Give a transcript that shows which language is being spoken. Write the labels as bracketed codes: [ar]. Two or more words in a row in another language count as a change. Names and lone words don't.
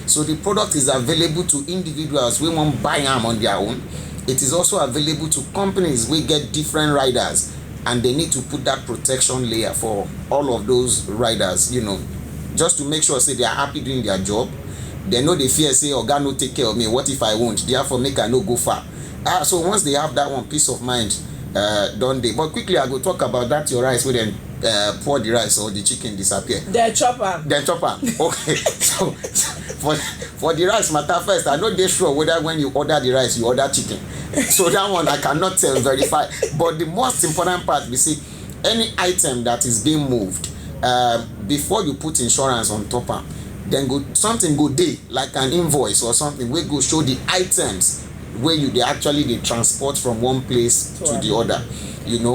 [pcm] So the product is available to individuals who won't buy them on their own, it is also available to companies wey get different riders, and they need to put that protection layer for all of those riders, you know, just to make sure say they are happy doing their job. They know they fear say oga no take care of me, what if I won't, therefore make I no go far. So once they have that one, peace of mind don dey. But quickly I go talk about that your rice wey dem pour the rice or the chicken disappear. Dem chop am. Okay. So for the rice matter first, I no dey sure whether when you order the rice you order chicken. So that one I cannot verify. But the most important part be say any item that is being moved, before you put insurance on top am, then something go dey like an invoice or something wey go show the items wey you dey actually dey transport from one place to the other, you know.